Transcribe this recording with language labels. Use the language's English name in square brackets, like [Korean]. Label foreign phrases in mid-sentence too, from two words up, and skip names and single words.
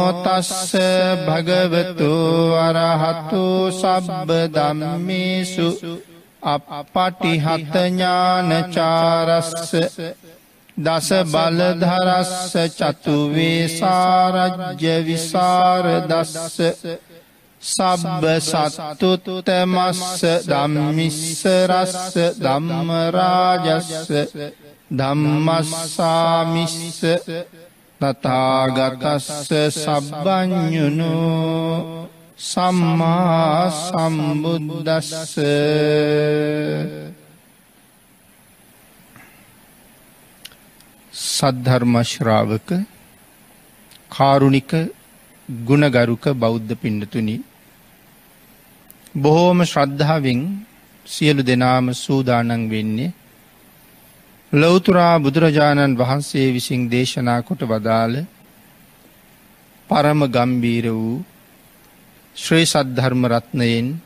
[Pali] තස්ස භගවතු අරහතු සබ්බ ධම්මේසු අප්පටිහත ඥානචාරස්ස දස බලධරස්ස චතු වේසාරජ්‍ය විසරදස්ස සබ්බ සත්තුත්තමස්ස ධම්මිස්සරස්ස ධම්මරාජස්ස ධම්මස්සාමිස්ස තථාගතස්ස සබ්බඤුනෝ සම්මා සම්බුද්දස්ස [Sinhala] සද්ධර්ම ශ්‍රාවක කාරුණික ගුණගරුක බෞද්ධ පින්නතුනි බොහෝම ශ්‍රද්ධාවෙන් සියලු දෙනාම සූදානම් වෙන්නේ ලෞතර බුදුරජාණන් වහන්සේ විසින් දේශනා කොට වදාළ පරම ගම්බීර වූ ශ්‍රී සද්ධර්ම රත්නයෙන්